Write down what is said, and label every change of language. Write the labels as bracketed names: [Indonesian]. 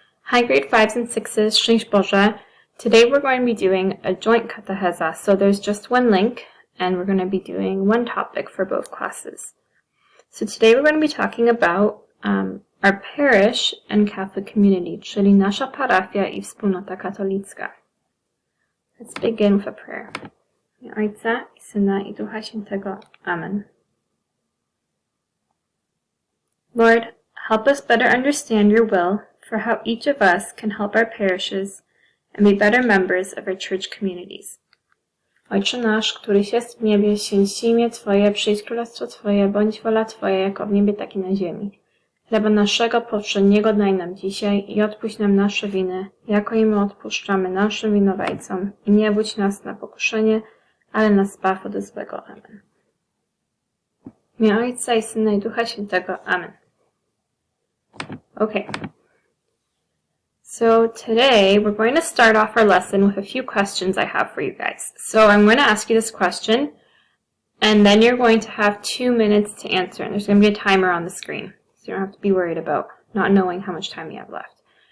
[English] Hi grade 5s and 6s, [Polish] Szczęść Boże. [English] Today we're going to be doing a joint katecheza, so there's just one link and we're going to be doing one topic for both classes. So today we're going to be talking about our parish and Catholic community, [Polish] czyli nasza parafia i wspólnota katolicka. [English] Let's begin with a prayer. [Polish] W imię Ojca i Syna i Ducha Świętego. Amen. [English] Lord, help us better understand your will for how each of us can help our parishes and be better members of our church communities. [Polish] Ojcze nasz, któryś jest w niebie, święć się imię Twoje, przyjdź królestwo Twoje, bądź wola Twoja, jako w niebie, tak i na ziemi. Chleba naszego powszedniego daj nam dzisiaj i odpuść nam nasze winy, jako i my odpuszczamy naszym winowajcom. I nie wódź nas na pokuszenie, ale nas zbaw od złego. Amen. W imię Ojca i Syna i Ducha Świętego. [English] Amen. Okay. So today we're going to start off our lesson with a few questions I have for you guys. So I'm going to ask you this question, and then you're going to have 2 minutes to answer, and there's going to be a timer on the screen, so you don't have to be worried about not knowing how much time you have left.